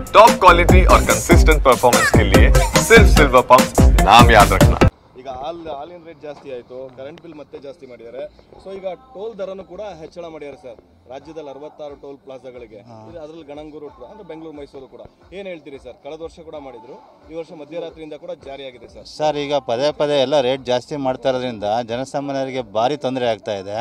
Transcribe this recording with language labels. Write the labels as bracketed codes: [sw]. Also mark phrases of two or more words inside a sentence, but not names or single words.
[en] top quality [hi] और [en] consistent performance [hi] के लिए सिर्फ सिल्वर पंप नाम याद रखना। [kn] ಈಗ ಹಾಲಿನ ರೇಟ್ ಜಾಸ್ತಿ ಆಯಿತು, [en] current bill [kn] ಮತ್ತೆ ಜಾಸ್ತಿ ಮಾಡಿದ್ದಾರೆ. ಸೊ ಈಗ ಟೋಲ್ ದರನು ಕೂಡ ಹೆಚ್ಚಳ ಮಾಡಿದ್ದಾರೆ ಸರ್. ರಾಜ್ಯದಲ್ಲಿ 66 ಟೋಲ್ ಪ್ಲಾಜಾಗಳಿಗೆ, ಅದರಲ್ಲಿ ಗಣಂಗೂರು ಅಂದ್ರೆ ಬೆಂಗಳೂರು ಮೈಸೂರು ಕೂಡ. ಏನು ಹೇಳ್ತೀರಿ ಸರ್? ಕಳೆದ ವರ್ಷ ಕೂಡ ಮಾಡಿದ್ರು, ಈ ವರ್ಷ ಮಧ್ಯರಾತ್ರಿಯಿಂದ ಕೂಡ ಜಾರಿಯಾಗಿದೆ ಸರ್. ಸರ್ ಈಗ ಪದೇ ಪದೇ ಎಲ್ಲ ರೇಟ್ ಜಾಸ್ತಿ ಮಾಡ್ತಾ ಇರೋದ್ರಿಂದ ಜನಸಾಮಾನ್ಯರಿಗೆ ಭಾರಿ ತೊಂದರೆ ಆಗ್ತಾ ಇದೆ.